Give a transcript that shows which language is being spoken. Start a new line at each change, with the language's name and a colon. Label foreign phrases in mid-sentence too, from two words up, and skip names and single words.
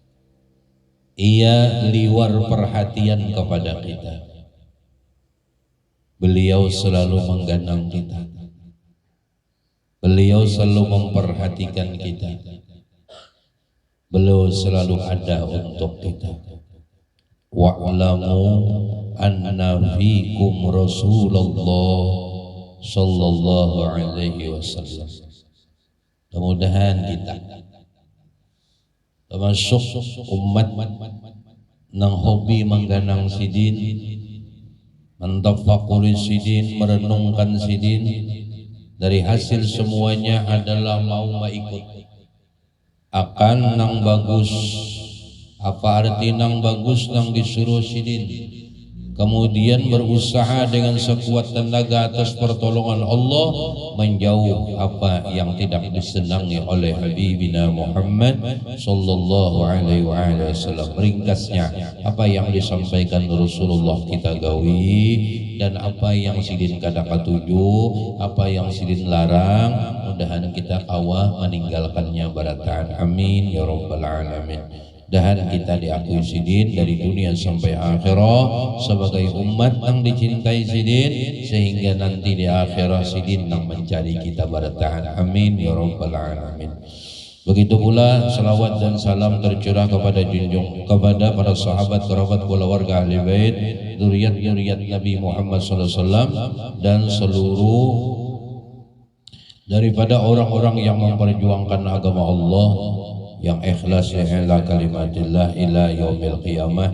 Banjar: Ia liwar perhatian kepada kita. Beliau selalu mengganang kita.
Indonesian: Beliau selalu memperhatikan kita. Beliau selalu ada untuk kita.
Arabic: Wa'lamu anna fikum Rasulullah sallallahu alaihi wasallam.
Banjar: Mudah-mudahan kita termasuk umat nang hobi mengganang sidin, mentafakuri sidin, merenungkan sidin.
Indonesian: Dari hasil semuanya adalah mau ikut akan nang bagus.
Banjar: Apa arti nang bagus nang disuruh sidin?
Indonesian: Kemudian berusaha dengan sekuat tenaga atas pertolongan Allah menjauh apa yang tidak disenangi oleh Habibina Muhammad
Arabic: sallallahu alaihi wasallam.
Banjar: Ringkasnya, apa yang disampaikan Rasulullah kita gawi, dan apa yang sidin kada katuju, apa yang sidin larang, mudahan kita kawa meninggalkannya barataan.
Arabic: Amin ya rabbal alamin.
Banjar: Dan kita diakui sidin dari dunia sampai akhirat sebagai umat yang dicintai sidin, sehingga nanti di akhirat sidin yang mencari kita barataan.
Arabic: Amin ya rabbal alamin.
Indonesian: Begitu pula salawat dan salam tercurah kepada kepada para sahabat, kerabat, keluarga ahli bait, zuriat Nabi Muhammad SAW, dan seluruh daripada orang-orang yang memperjuangkan agama Allah, yang ikhlas
Arabic: ila kalimatillah ila yaumil qiyamah.